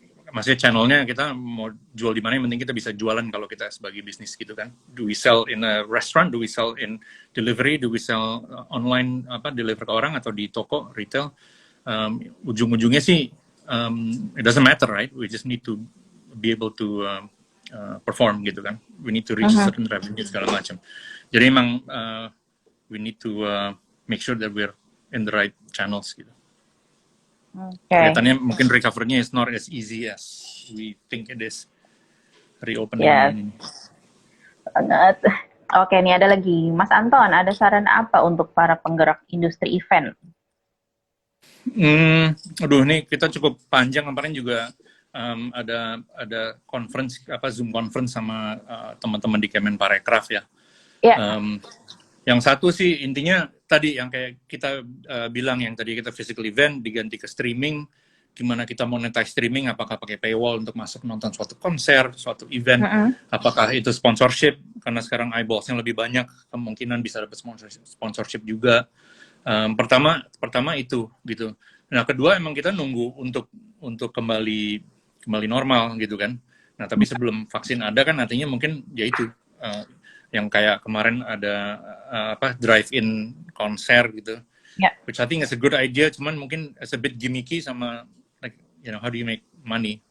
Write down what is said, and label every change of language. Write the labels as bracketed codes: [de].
[id] Maksudnya channelnya kita mau jual di mana, yang penting kita bisa jualan kalau kita sebagai bisnis gitu kan. [en] Do we sell in a restaurant? Do we sell in delivery? Do we sell online deliver [id] ke orang atau di toko retail? Ujung-ujungnya sih [en] it doesn't matter, right? We just need to be able to perform gitu kan. We need to reach certain revenue segala macam. [id] Jadi emang [en] we need to make sure that we're in the right channels gitu. [id] Kelihatannya mungkin [en] recovery-nya is not as easy as we think it is. Reopening. [id] Yes. Oke, nih ada lagi. Mas Anton, ada saran apa untuk para penggerak industri event? Aduh, nih kita cukup panjang. Kemarin juga ada conference, Zoom conference sama teman-teman di Kemenparekraf ya. Yang satu sih intinya tadi yang kayak kita bilang, yang tadi kita physical event diganti ke streaming. Gimana kita monetize streaming, apakah pakai paywall untuk masuk nonton suatu konser, suatu event, apakah itu sponsorship, karena sekarang eyeballs-nya lebih banyak, kemungkinan bisa dapat sponsorship juga. Pertama itu gitu. Nah, kedua emang kita nunggu untuk kembali normal gitu kan. Nah, tapi sebelum vaksin ada kan artinya mungkin ya itu yang kayak kemarin ada drive-in konser gitu. [en] Which I think is a good idea, [id] cuman mungkin [en] it's a bit gimmicky sama like how do you make money?